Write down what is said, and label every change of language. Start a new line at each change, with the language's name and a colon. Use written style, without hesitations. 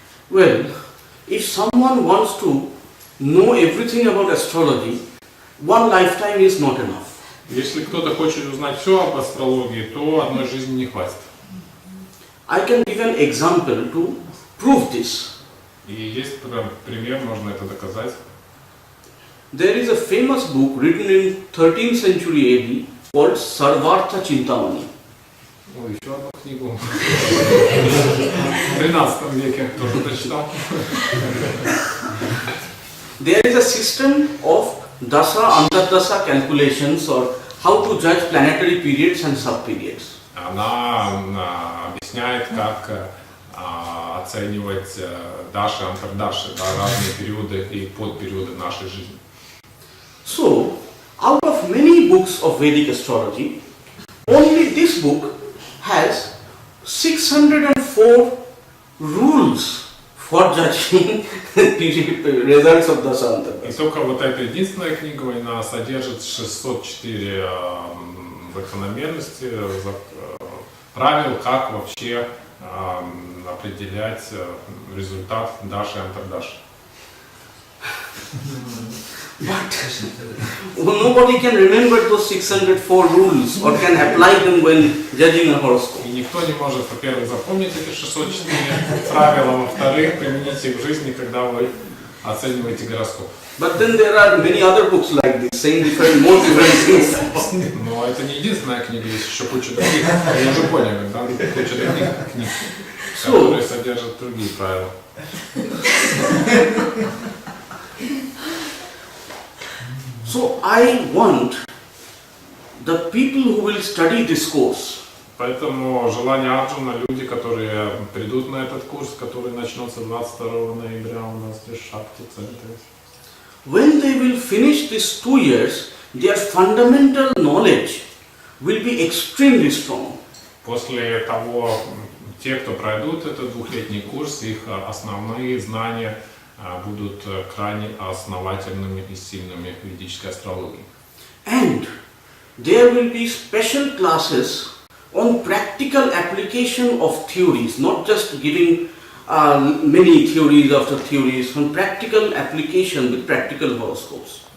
English: Well, if someone wants to know everything about astrology, one lifetime is not enough.
Russian: Если кто-то хочет узнать все об астрологии, то одной жизни не хватит.
English: I can give an example to prove this.
Russian: И есть пример, можно это доказать.
English: There is a famous book written in 13th century AD called Sarvartha Chintamani.
Russian: Ой, еще одну книгу. В 13 веке тоже прочитал.
English: There is a system of dasa, antardasa calculations or how to judge planetary periods and subperiods.
Russian: Она объясняет, как оценивать даши, антардаши, разные периоды и подпериоды нашей жизни.
English: So, out of many books of Vedic astrology, only this book has 604 rules for judging the results of dasa, antardasa.
Russian: И только вот эта единственная книга, она содержит 604 закономерности, правил, как вообще определять результат даши и антардаши.
English: But nobody can remember those 604 rules or can apply them when judging a horoscope.
Russian: И никто не может, во-первых, запомнить эти 604 правила, во-вторых, применить их в жизни, когда вы оцениваете гороскоп.
English: But then there are many other books like this, saying different, more different things.
Russian: Но это не единственная книга, есть еще куча других. Я уже понял, да, куча других книг, которые содержат другие правила.
English: So I want the people who will study this course,
Russian: Поэтому желание Арджуна, люди, которые придут на этот курс, который начнется 22 ноября у нас здесь в ШАКТИ центре.
English: when they will finish these 2 years, their fundamental knowledge will be extremely strong.
Russian: После того, те, кто пройдут этот двухлетний курс, их основные знания будут крайне основательными и сильными в ведической астрологии.
English: And there will be special classes on practical application of theories, not just giving many theories after theories, on practical application with practical horoscopes.